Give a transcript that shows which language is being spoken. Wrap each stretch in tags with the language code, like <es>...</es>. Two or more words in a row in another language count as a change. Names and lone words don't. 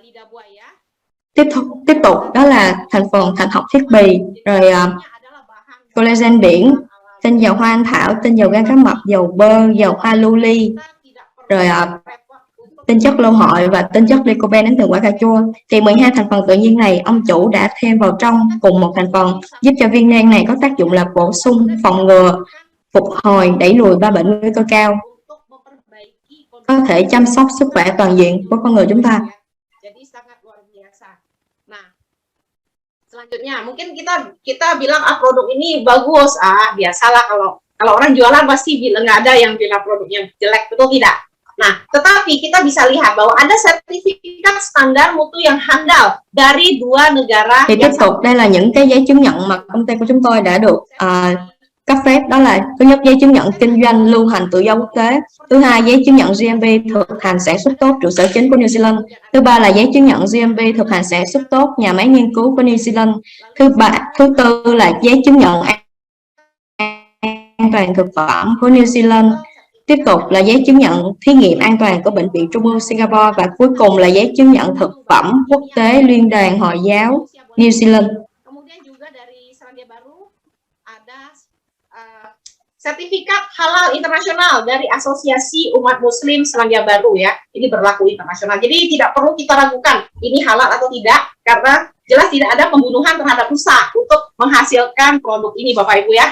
<vi>Tiếp tục đó là thành phần thạch học thiết bì, rồi collagen biển, tinh dầu hoa anh thảo, tinh dầu gan cá mập, dầu bơ, dầu hoa lưu ly, rồi tinh chất lô hội và tinh chất lycopene đến từ quả cà chua. Thì 12 thành phần tự nhiên này ông chủ đã thêm vào trong cùng một thành phần, giúp cho viên nang này có tác dụng là bổ sung, phòng ngừa, phục hồi, đẩy lùi 3 bệnh nguy cơ cao, có thể chăm sóc sức khỏe toàn diện của con người chúng ta.</vi> <id>Selanjutnya mungkin kita bilang produk ini bagus, biasalah kalau orang jualan pasti bilang nggak ada yang bilang produknya jelek, betul tidak? Nah, tetapi kita bisa lihat bahwa ada sertifikat standar mutu yang handal dari 2 negara.</id> <vi>Thì tiếp tục đây là những cái giấy chứng nhận mà công ty của chúng tôi đã được cấp phép. Đó là thứ nhất, giấy chứng nhận kinh doanh lưu hành tự do quốc tế. Thứ hai, giấy chứng nhận GMP thực hành sản xuất tốt trụ sở chính của New Zealand. Thứ ba là giấy chứng nhận GMP thực hành sản xuất tốt nhà máy nghiên cứu của New Zealand. Thứ tư là giấy chứng nhận an toàn thực phẩm của New Zealand. Tiếp tục là giấy chứng nhận thí nghiệm an toàn của Bệnh viện Trung ương Singapore. Và cuối cùng là giấy chứng nhận thực phẩm quốc tế Liên đoàn Hồi giáo New Zealand.</vi> <id>Sertifikat halal internasional dari Asosiasi Umat Muslim Selandia Baru ya. Ini berlaku internasional. Jadi tidak perlu kita ragukan ini halal atau tidak karena jelas tidak ada pembunuhan terhadap rusa untuk menghasilkan produk ini Bapak Ibu ya.</id>